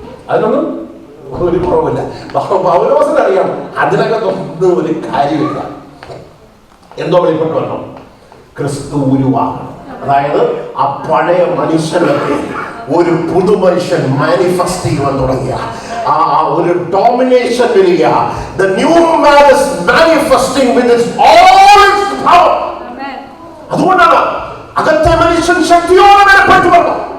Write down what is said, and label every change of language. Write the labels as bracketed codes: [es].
[ml] അതിനൊന്നും ഒരു കുറവില്ല. പൗലോസിനറിയാം അതിനകത്തൊന്നും ഒരു കാര്യമില്ല. എന്തോ വെളിപ്പെട്ട് വരണം? ക്രിസ്തു ഉരുവാകണം. അതായത് ആ പഴയ മനുഷ്യനൊക്കെ ഒരു പുതുമനുഷ്യൻ മാനിഫെസ്റ്റ് ചെയ്യാൻ തുടങ്ങിയ ഒരു ഡോമിനേഷൻ വരിക. [en] The new man is manifesting with its all its power. [ml] അതുകൊണ്ടാണ് അകത്തെ മനുഷ്യൻ ശക്തിയോടെ ബലപ്പെട്ടു വരണം.